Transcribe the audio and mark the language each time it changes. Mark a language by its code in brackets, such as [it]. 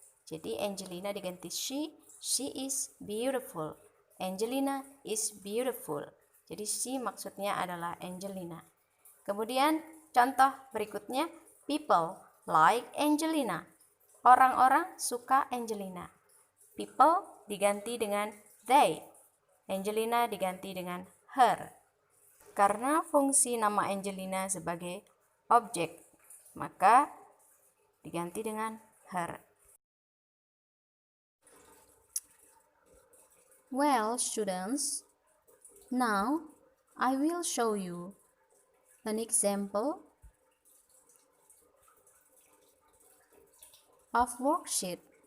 [id] Jadi Angelina diganti [en] she is beautiful. Angelina is beautiful. [id] Jadi she maksudnya adalah Angelina. Kemudian contoh berikutnya, [en] people like Angelina. [id] Orang-orang suka Angelina. People diganti dengan they. Angelina diganti dengan her. Karena fungsi nama Angelina sebagai objek, maka diganti dengan her. [en] Well, students, now I will show you an example of worksheet.